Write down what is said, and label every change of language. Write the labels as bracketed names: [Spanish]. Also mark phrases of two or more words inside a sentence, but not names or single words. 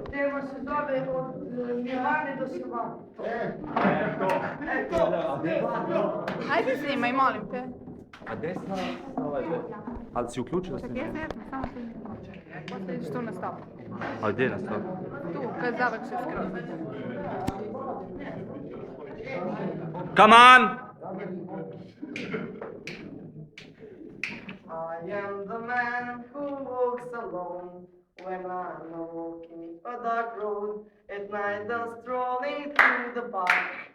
[Serbian] Тема се зове од Милане до Силвани. Ајде снимај, молим те. А десна става е. А да си уклучила Така снимање? е, само снимај. После идеш ту на стол. А где на стол? Ту, кај заврши скроз. [English] Come on! I am the man who walks alone when I'm walking a dark road at night and strolling through the park.